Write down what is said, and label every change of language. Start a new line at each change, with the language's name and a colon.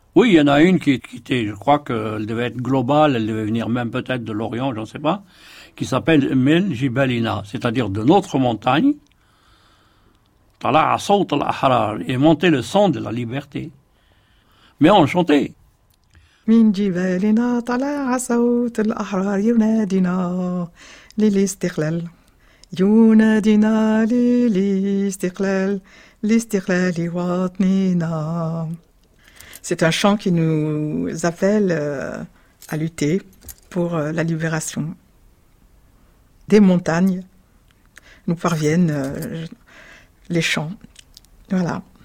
French: Oui, il y en a une qui était, je crois qu'elle devait être globale, elle devait venir même peut-être de l'Orient, je ne sais pas, qui s'appelle Mel Jibalina, c'est-à-dire de notre montagne, et monter le son de la liberté. Mais on chantait.
Arabic: من جبالنا طلع صوت الأحرار ينادينا للاستقلال ينادينا للاستقلال لاستقلال وطننا
French: c'est un chant qui nous appelle à lutter pour la libération. Des montagnes nous parviennent les chants. Voilà.